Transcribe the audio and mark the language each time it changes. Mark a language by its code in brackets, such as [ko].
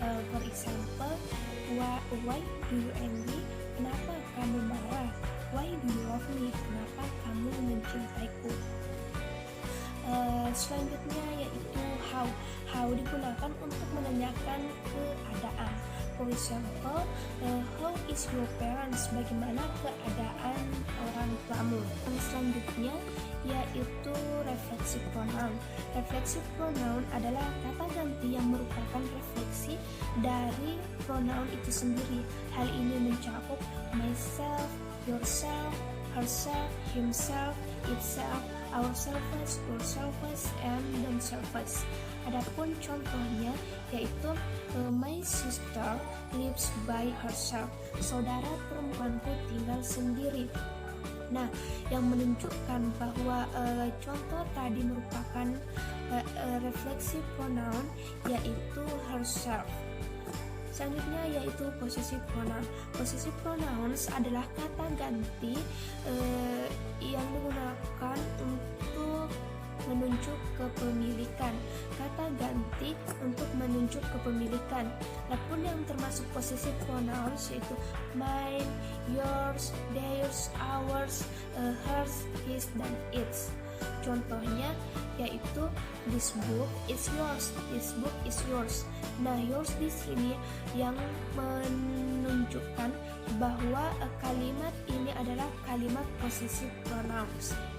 [en] For example, why do you angry? [id] Kenapa kamu marah? [en] Why do you love me? [id] Kenapa kamu mencintaiku? Selanjutnya yaitu how digunakan untuk menanyakan keadaan. [en] For example, how is your parents? [id] Bagaimana keadaan orang tuamu? Yang selanjutnya yaitu reflexive pronoun. Reflexive pronoun adalah kata ganti yang merupakan refleksi dari pronoun itu sendiri. Hal ini mencakup myself, yourself, herself, himself, itself, ourselves, yourselves, and themselves. Adapun contohnya yaitu [en] my sister lives by herself. [id] Saudara perempuanku tinggal sendiri. Nah, yang menunjukkan bahwa contoh tadi merupakan refleksi pronoun yaitu herself. Selanjutnya yaitu possessive pronoun. Possessive pronouns adalah kata ganti yang digunakan untuk menunjuk kepemilikan. Kata ganti untuk menunjuk kepemilikan. Adapun yang termasuk possessive pronouns yaitu mine, yours, theirs, ours, hers, his, dan its. Contohnya yaitu [en] this book is yours, this book is yours. [id] Nah, yours di sini yang menunjukkan bahwa kalimat ini adalah kalimat possessive pronouns.